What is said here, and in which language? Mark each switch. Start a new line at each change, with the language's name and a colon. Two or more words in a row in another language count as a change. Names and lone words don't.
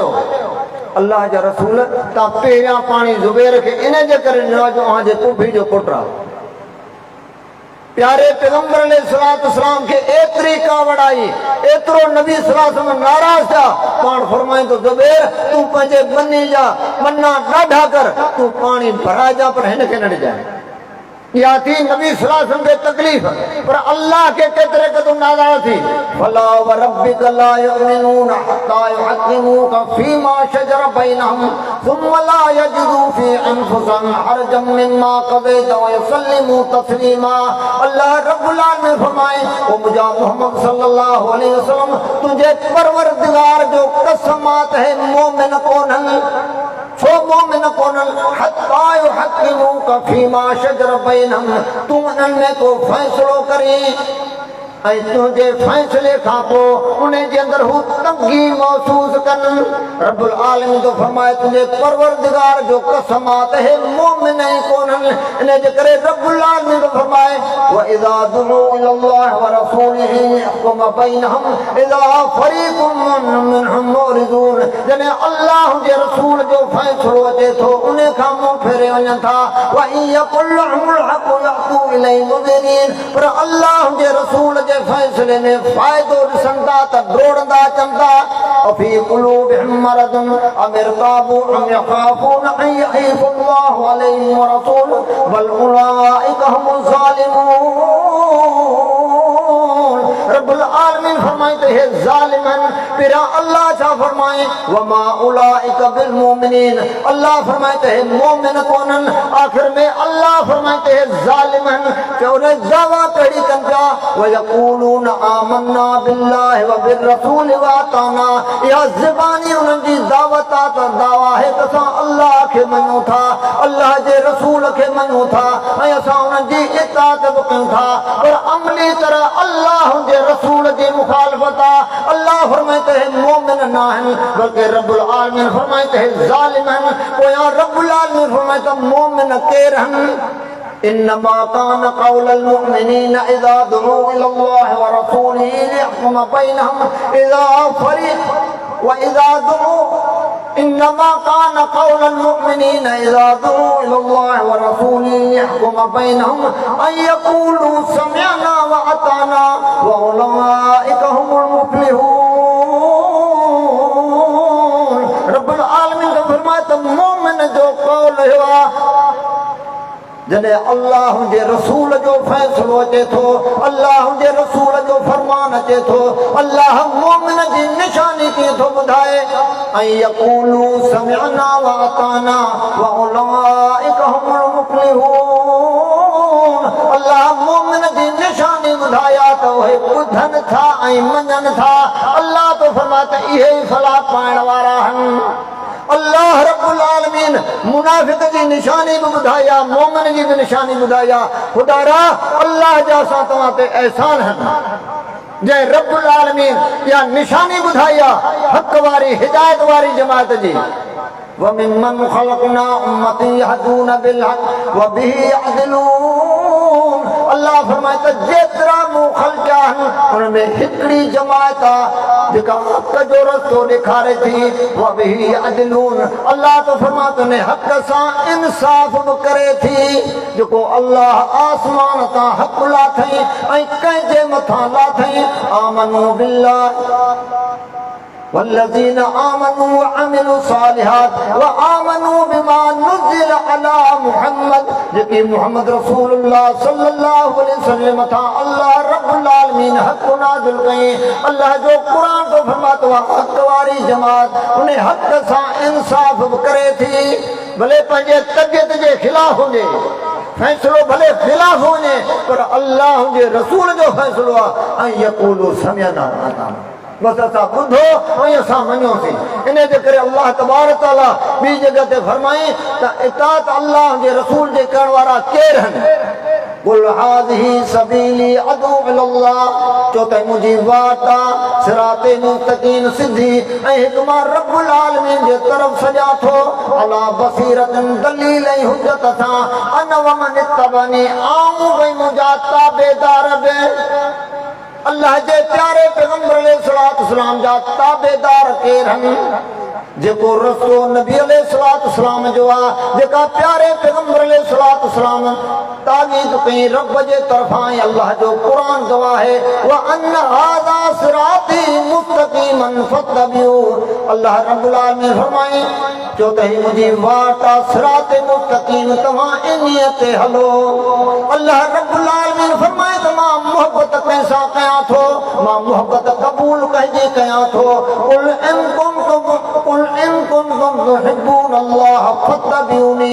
Sindhi: अल्लाह जा रसूल तव्हां पहिरियां पाणी ज़ुबैर खे इन जे करे ॾिनो जो तव्हांजे पुफी जो पुटु आहे। प्यारे पैगंबर अलैहिस्सलाम के एतरी कावड़ आई, एतरो नबी
Arabic: صلى الله عليه وسلم
Sindhi: नाराज था। पाण फरमाए तो ज़ुबैर तू पंहिंजे बनी जा मन्ना ॾाढा कर, तू पानी भरा जा पर हिन खे न ॾिजाए। या थी नबी
Arabic: صلى الله عليه وسلم
Sindhi: के तकलीफ, पर अल्लाह के केतरे कदू नाराज थी।
Arabic: فلا وربك لا يؤمنون حتى يحكموك فيما شجر بينهم ثم لا يجدوا في أنفسهم حرجا مما قضيت ويسلموا تسليما.
Sindhi: अल्लाह रब्बुल आलमीन फरमाए, ओ मुझा मोहम्मद
Arabic: صلى الله عليه وسلم
Sindhi: तुझे परवरदिगार जो कसमात है मोमिन कोनन सो मोमिन कोनन
Arabic: حتى يحكموك فيما شجر بينهم,
Sindhi: तू उनमें को फैसलो करी ऐं तुझे फैसले खां पोइ उन जे अंदर हू तंगी महसूस कनि। रब्बुल आलमीन तो फरमाए तुझे परवरदिगार जो कसमात है मोमिन ही कोन्हनि, इन जे करे रब्बुल आलमीन तो फरमाए
Arabic: وإذا دعوا إلى الله ورسوله يحكم بينهم إذا فريق منهم مريدون.
Sindhi: जॾहिं अल्लाह जे रसूल जो फैसलो अचे थो उन खां मुंहुं फेरे वञनि था।
Arabic: وإن يكن لهم الحق يأتوا إليه مذعنين,
Sindhi: पर अल्लाह जे रसूल जे फैसले में फायदो ॾिसंदा त डोड़ंदा चंदा।
Arabic: أفي قلوبهم مرض أم ارتابوا أم يخافون أن يحيف الله عليهم ورسوله بل أولئك هم الظالمون.
Sindhi: रब्बुल आलमीन फरमाते हैं जालिमन, फिरा अल्लाह छा फरमाए
Arabic: وما أولئك بالمؤمنين,
Sindhi: अल्लाह फरमाते हैं मोमिन कोनन। आखिर में अल्लाह फरमाते हैं जालिमन, चौरे दावा कड़ी कंजा
Arabic: ويقولون آمنا بالله وبالرسول وأطعنا.
Sindhi: या ज़बानी उनकी दावत त दावा है त असां अल्लाह के मञूं था, अल्लाह जे रसूल के मञूं था ऐं असां उनकी इताअत बि कयूं था, पर अमली तरह अल्लाह जे रसूल जी मुखालफत आहे। अल्लाह फरमाते हैं मोमिन न आहिनि बल्कि रब्बुल आलमीन फरमाते हैं ज़ालिमन। पोयां रब्बुल आलमीन फरमाते मोमिन केर आहिनि।
Arabic: إنما كان قول المؤمنين إذا دعوا إلى الله ورسوله ليحكم بينهم إذا فريق وإذا دعوا إنما كان قول المؤمنين إذا دعوا إلى الله ورسوله ليحكم بينهم أن يقولوا سمعنا وأطعنا وأولئك هم المفلحون.
Sindhi: रब्बुल आलमीन का फरमाता मोमिन जो कौल हुआ जॾहिं अल्लाह जे रसूल जो फैसलो अचे थो, अल्लाह जे रसूल जो फरमान अचे थो, अल्लाह मोमिन जी निशानी कीअं थो ॿुधाए ऐं
Arabic: يقولوا سمعنا وأطعنا وأولئك هم المفلحون.
Sindhi: अल्लाह मोमिन जी निशानी ॿुधाया त उहे ॿुधनि था ऐं मञनि था। अल्लाह तो फरमाता इहे ई फलाह पाइण वारा आहिनि। अल्लाह रब्बुल आलमीन मुनाफिक जी निशानी भी बुधाया, मोमिन जी भी निशानी बुधाया। खुदारा अल्लाह जा सा तवां ते एहसान है जै रब्बुल आलमीन या निशानी बुधाया हक वारी हिदायत वारी जमात जी।
Arabic: ومن خلقنا أمة يهدون بالحق وبه يعدلون.
Sindhi: अल्लाह फरमाए जेतिरा मूं ख़ल्क़ आहिनि उनमें हिकिड़ी जमात आहे जेका हक़ जो रस्तो ॾेखारे थी
Arabic: وبه يعدلون.
Sindhi: अल्लाह तो फरमाए ने हक़ सां इंसाफ़ बि करे थी। जेको अल्लाह आसमान तां हक़ लाथई ऐं कंहिंजे मथां लाथई
Arabic: آمنوا بالله والذين آمنوا وعملوا الصالحات وآمنوا بما نزل على محمد,
Sindhi: जेकी मुहम्मद रसूलुल्लाह
Arabic: صلى الله عليه وسلم
Sindhi: था अल्लाह रब्बुल आलमीन हक़ नाज़िल कई। अल्लाह जो कुरान तो फरमातो हक़ वारी जमात उन हक़ सां इंसाफ़ करे थी, भले पंहिंजे तबियत जे ख़िलाफ़ हुजे, फैसलो भले ख़िलाफ़ हुजे, पर अल्लाह जे रसूल जो फैसलो आहे ऐं
Arabic: يقولوا سمعنا وأطعنا.
Sindhi: बस असां ॿुधो ऐं असां मञोसीं। इन जे करे अल्लाह तबारक तआला ॿी जॻह ते फरमाए त इताअत अल्लाह जे रसूल जे करण वारा केर आहिनि।
Arabic: قل هذه سبيلي أدعو إلى الله,
Sindhi: चो त मुंहिंजी वाट आहे सिराते मुस्तक़ीम सिधी ऐं हिकु मां रब्बुल आलमीन जे तरफ़ सॼा थो
Arabic: على بصيرة
Sindhi: दलील ऐं हुज्जत सां
Arabic: أنا ومن اتبعني
Sindhi: आऊं भई मुंहिंजा ताबेदार बि अल्लाह जे प्यारे पैगंबर अलैहिस्सलाम जा ताबेदार केर आहिनि। जेको रस्तो नबी अलैहिस्सलाम जो आहे, जेका प्यारे पैगंबर अलैहिस्सलाम ताक़ीद कई रब जे तरफ़ां अल्लाह जो क़ुरान गवाह है
Arabic: وأن هذا صراطي مستقيما فاتبعوه.
Sindhi: अल्लाह रब्बुल आलमीन फरमाए जो त ही मुंहिंजी वाट आहे सिरात मुस्तक़ीम, तव्हां इन्हीअ ते हलो। अल्लाह रब्बुल आलमीन फरमाए त मां मोहब्बत कंहिंसां कयां थो, मां मोहब्बत क़बूल कंहिंजी कयां थो।
Arabic: قل إن كنتم تحبون الله فاتبعوني.